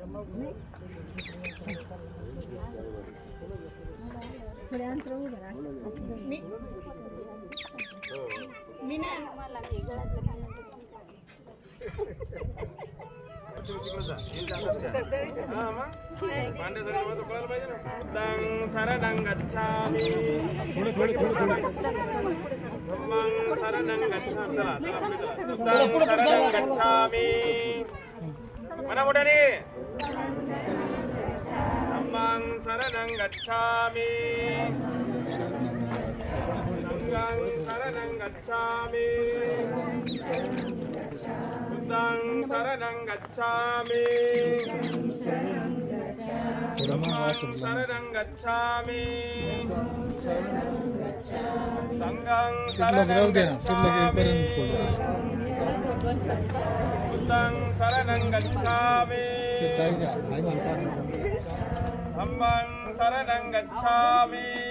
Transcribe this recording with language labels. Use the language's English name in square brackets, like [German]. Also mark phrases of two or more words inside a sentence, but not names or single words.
[Marathi] मी नाही मला गळ्यातलं [Pali] शरणं गच्छामि शरणं गच्छामि [Marathi] म्हणा मोठ्याने [Pali] धम्मं शरणं गच्छामि संघं शरणं गच्छामि बुद्धं शरणं गच्छामि धम्मं शरणं गच्छामि संघं शरणं गच्छामि बुद्धं शरणं गच्छामि धम्मं शरणं गच्छामि